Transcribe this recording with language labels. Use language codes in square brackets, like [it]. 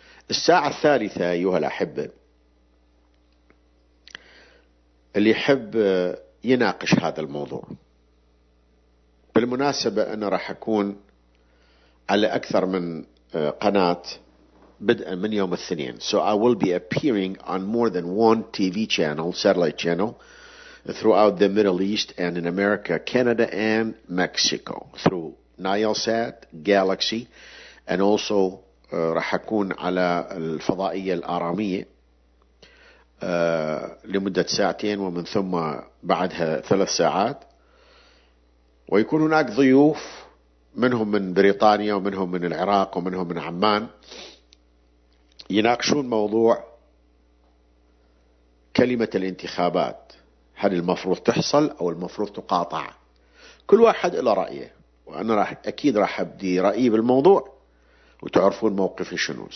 [ar] الساعة الثالثة أيها الأحبة، اللي يحب يناقش هذا الموضوع. بالمناسبة أنا راح أكون على أكثر من قناة بدءا من يوم الاثنين. [en] So I will be appearing on more than one TV channel, satellite channel, throughout the Middle East and in America, Canada and Mexico, through Nielsat, Galaxy, and also [ar] راح أكون على الفضائية الآرامية لمدة ساعتين، ومن ثم بعدها 3 ساعات. ويكون هناك ضيوف، منهم من بريطانيا ومنهم من العراق ومنهم من عمان، يناقشون موضوع كلمة الانتخابات، هل المفروض تحصل أو المفروض تقاطع؟ كل واحد له رأيه، وأنا أكيد راح أبدي رأيي بالموضوع وتعرفون موقفي شنو.